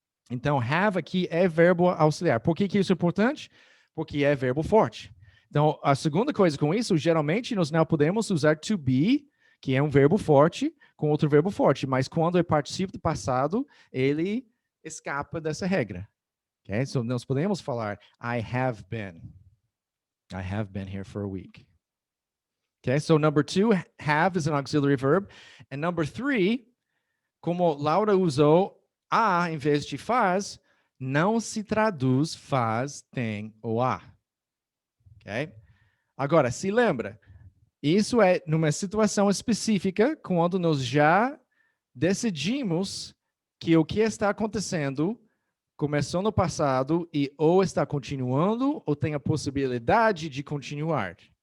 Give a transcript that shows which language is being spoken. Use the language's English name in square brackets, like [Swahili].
[Portuguese] Então, have aqui é verbo auxiliar. Por que isso é importante? Porque é verbo forte. Então, a segunda coisa com isso, geralmente nós não podemos usar to be, que é um verbo forte, com outro verbo forte. Mas quando é particípio do passado, ele escapa dessa regra. Okay? So, nós podemos falar, [English] I have been. I have been here for a week. Okay, so number 2, have is an auxiliary verb. And number 3, [Portuguese] como Laura usou a em vez de faz, não se traduz faz, tem ou a. Okay? Agora, se lembra, isso é numa situação específica, quando nós já decidimos que o que está acontecendo começou no passado e ou está continuando ou tem a possibilidade de continuar.